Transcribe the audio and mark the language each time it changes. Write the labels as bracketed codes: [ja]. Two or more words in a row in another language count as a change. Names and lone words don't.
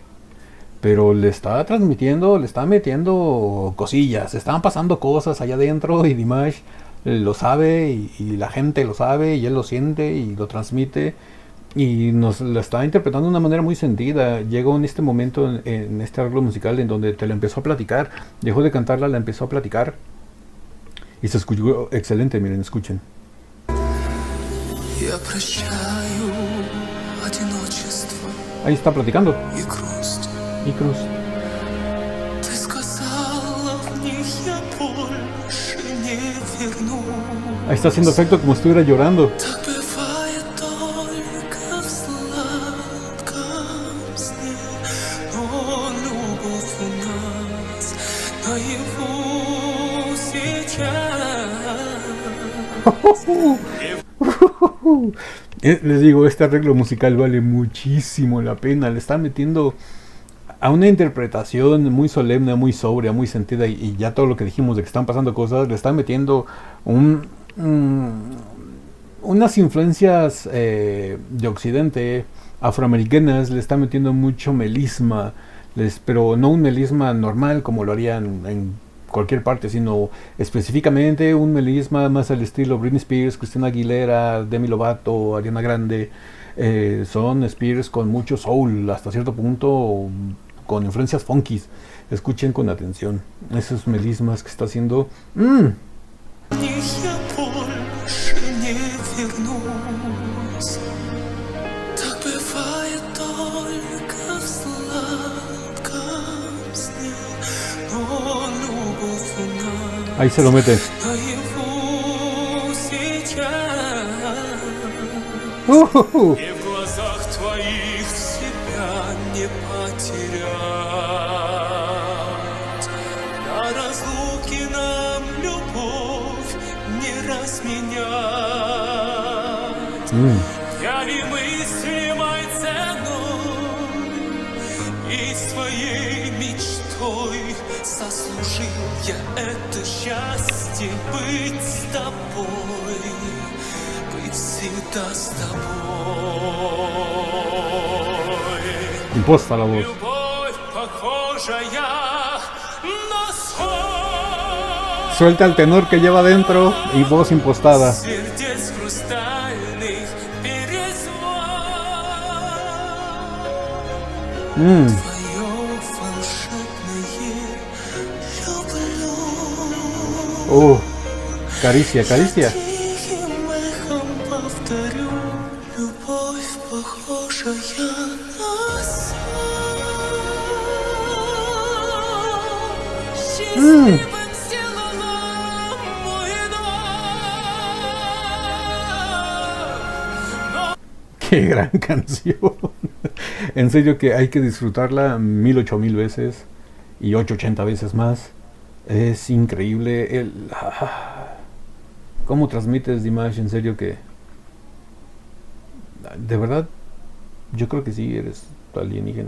[es] Pero le está transmitiendo, le está metiendo cosillas, están pasando cosas allá adentro y Dimash lo sabe y la gente lo sabe y él lo siente y lo transmite y nos lo está interpretando de una manera muy sentida. Llegó en este momento, en este arreglo musical, en donde te la empezó a platicar, dejó de cantarla, la empezó a platicar y se escuchó excelente. Miren, escuchen. [ru] Я прощаю одиночество [es] Ahí está platicando. [ru] и грусть. [es] Y Cruz. [ru] Ты сказала, в них я больше не вернусь. [es] Ahí está haciendo efecto como si estuviera llorando. [ru] Так бывает только в сладком сне, но любовь у нас наяву сейчас. [es] Les digo, este arreglo musical vale muchísimo la pena. Le está metiendo a una interpretación muy solemne, muy sobria, muy sentida, y ya todo lo que dijimos de que están pasando cosas, le está metiendo unas influencias de Occidente, afroamericanas, le está metiendo mucho melisma, pero no un melisma normal como lo harían en cualquier parte, sino específicamente un melisma más al estilo Britney Spears, Christina Aguilera, Demi Lovato, Ariana Grande. Son Spears con mucho soul, hasta cierto punto con influencias funkies. Escuchen con atención esos melismas que está haciendo. [ru] Я больше не вернусь. Так бывает только в сладком сне. Но любовь у нас [es] Ahí se lo mete. [ru] наяву сейчас. И в глазах твоих себя не потерять. На разлуке нам любовь не разменять. Яви мыслимой ценой и своей мечтой заслужил я это счастье быть с тобой, быть всегда с тобой. [es] Imposta la voz. [ru] Любовь, похожая на сон. [es] Suelta el tenor que lleva dentro y voz impostada. [ru] Сердец хрустальных перезвон. Твое волшебное люблю. [es] Caricia, caricia. [ru] Тихим эхом повторю. Любовь, похожая на сон. Счастливым сделала мой дом. [es] Qué gran canción. En serio que hay que disfrutarla 1000 veces y 880 veces más. Es increíble cómo transmites Dimash. En serio que de verdad yo creo que sí eres alienígena.